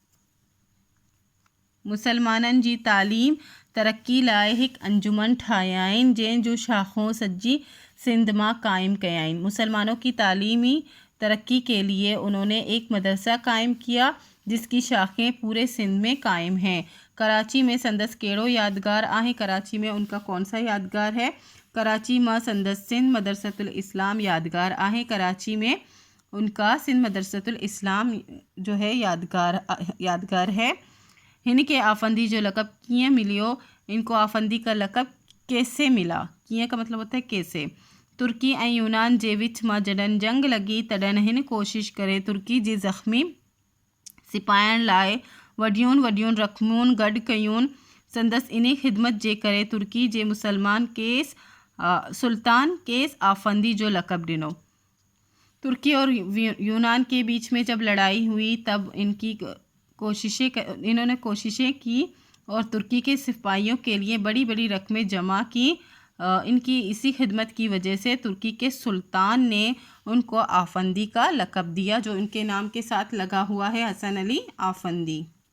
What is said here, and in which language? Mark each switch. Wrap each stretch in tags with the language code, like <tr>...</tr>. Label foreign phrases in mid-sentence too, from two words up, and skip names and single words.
<sd>मुसलमानन जी तालीम तरक्की लाए हिक अंजुमन ठायाइन जैन जो शाखों सज्जी सिंध मां कायम कयाइन।</sd> <hi>मुसलमानों की तालीमी तरक्की के लिए उन्होंने एक मदरसा कायम किया जिसकी शाखें पूरे सिंध में कायम हैं।</hi> <sd>कराची में संदस केड़ो यादगार आहे।</sd> <hi>कराची में उनका कौन सा यादगार है?</hi> <sd>कराची में संदस सिंध मदरसतुल इस्लाम यादगार आहे।</sd> <hi>कराची में उनका सिंध मदरसतुल इस्लाम जो है यादगार है।</hi> <sd>इनके आफंदी जो लक़ब कीअं मिलियो,</sd> <hi>इनको आफंदी का लक़ब कैसे मिला? कीअं का मतलब होता है कैसे।</hi> <sd>तुर्की ऐं यूनान जे विच मां जॾहिं जंग लॻी तॾहिं हिन कोशिश करे तुर्की जे ज़ख़्मी सिपाहियण लाइ वॾियूं रक़मूं गॾु कयूं। संदसि इन ख़िदमत जे करे तुर्की जे मुसलमान सुल्तान केस आफंदी जो लक़ब ॾिनो।</sd> <hi>तुर्की और यूनान के बीच में जब लड़ाई हुई तब इन्होंने कोशिशें की और तुर्की के सिपाहियों के लिए बड़ी बड़ी रकमें जमा की। इनकी इसी खिदमत की वजह से तुर्की के सुल्तान ने उनको आफंदी का लक़ब दिया, जो इनके नाम के साथ लगा हुआ है, हसन अली आफंदी।</hi>